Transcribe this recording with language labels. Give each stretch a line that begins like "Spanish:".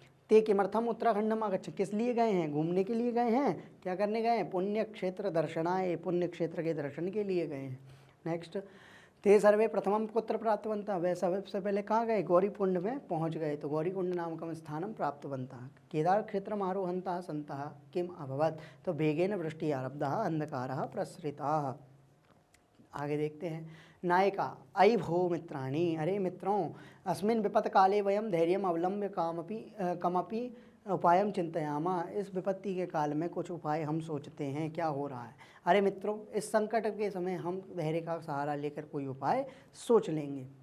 Sanskrit: ते किमर्थम उत्तराखंडम आगच्छन्,
Hindi: किस लिए गए हैं? घूमने के लिए गए हैं। क्या करने गए हैं?
Sanskrit: पुण्य क्षेत्र दर्शनाय,
Hindi: पुण्य क्षेत्र के दर्शन के लिए गए हैं।
Sanskrit: नेक्स्ट, ते सर्वे प्रथमं कुत्र प्राप्तवन्तः,
Hindi: वह सबसे पहले कहाँ गए? गौरीकुंड में पहुँच गए, तो
Sanskrit: गौरीकुंड नामकं स्थानं प्राप्तवन्तः। केदार क्षेत्रम् आरोहन्तः सन्तः किम अभवत्, तो वेगेन वृष्टि आरब्धः अंधकारः प्रसृतः।
Hindi: आगे देखते हैं।
Sanskrit: नायिका, अयि भो मित्राणि,
Hindi: अरे मित्रों,
Sanskrit: अस्मिन् विपत् काले वयं धैर्यम् अवलम्ब्य कमपि उपायम चिंतयामा,
Hindi: इस विपत्ति के काल में कुछ उपाय हम सोचते हैं, क्या हो रहा है? अरे मित्रों, इस संकट के समय हम धैर्य का सहारा लेकर कोई उपाय सोच लेंगे।